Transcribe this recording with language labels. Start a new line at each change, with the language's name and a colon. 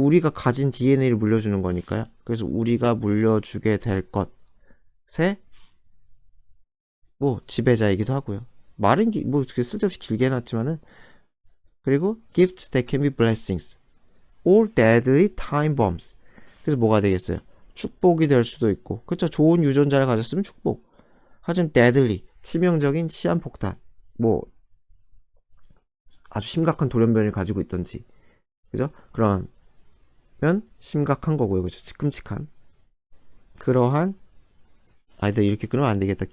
Korean: 우리가 가진 DNA를 물려주는 거니까요. 그래서 우리가 물려주게 될 것의 뭐 지배자이기도 하고요. 말은 뭐 쓸데없이 길게 해놨지만은, 그리고
English: gifts that can be blessings or deadly time bombs.
Korean: 그래서 뭐가 되겠어요? 축복이 될 수도 있고, 그쵸? 좋은 유전자를 가졌으면 축복. 하지만 deadly, 치명적인 시한폭탄, 뭐 아주 심각한 돌연변이를 가지고 있던지, 그죠? 그러면 심각한 거고요, 그죠? 끔찍한 그러한, 아니다, 이렇게 끊으면 안 되겠다.